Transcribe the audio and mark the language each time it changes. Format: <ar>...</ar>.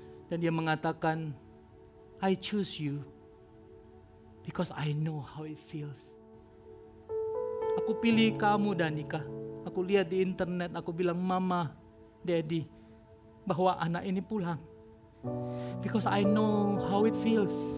<id>Dan dia mengatakan,</id> <en>I choose you because I know how it feels.</en> <id>Aku pilih kamu, Danica. Aku lihat di internet, aku bilang, Mama, Daddy, bahwa anak ini pulang.</id> <en>Because I know how it feels.</en>